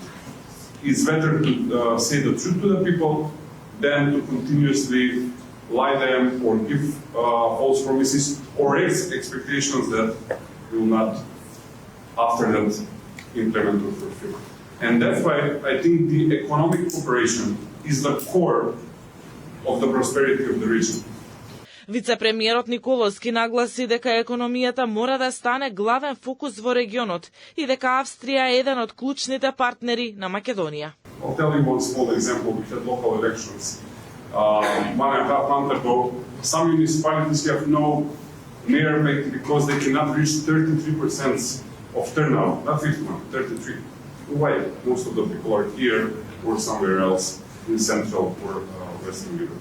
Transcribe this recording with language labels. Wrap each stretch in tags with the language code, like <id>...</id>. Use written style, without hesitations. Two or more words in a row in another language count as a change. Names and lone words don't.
<en>It's better to say the truth to the people than to continuously lie them or give false promises or expectations that will not after that implement or fulfill. And that's why I think the economic cooperation is the core of the prosperity of the region.</en> <mk>Вице-премиерот Николовски нагласи дека економијата мора да стане главен фокус во регионот и дека Австрија е еден од клучните партнери на Македонија.</mk> <en>I'll tell you one small example. We had local elections 1.5 months ago. Some municipalities have no mayor because they cannot reach 33% of turnout, not 51, 33. Why? Most of the people are here or somewhere else in Central or Western Europe.</en>